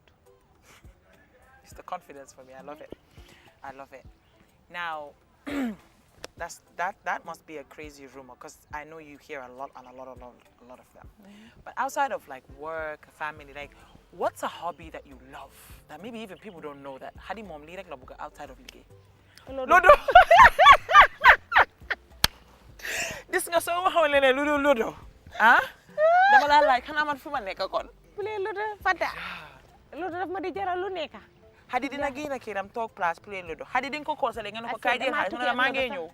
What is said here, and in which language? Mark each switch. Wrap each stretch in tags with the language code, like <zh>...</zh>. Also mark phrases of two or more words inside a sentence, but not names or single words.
<en>it's the confidence for me I love it now that must be a crazy rumor because I know you hear a lot of them but outside of like work family like what's a hobby that you love that maybe even people don't know that Haddy</en> <wo>moom lii rek la bëgg</wo> <en>outside of</en> <wo>liggéey lodo gis nga soo ma xamale ne lodo dama laa laaj xanaa man fu ma nekk kon play lodo Fanta lodo daf ma di jaral lu nekk Haddy dina génn këram toog place play lodo Haddy di nga ko conseillé nga ne ko kaay jël xaalis mu ne la maa ngi ñëw</wo>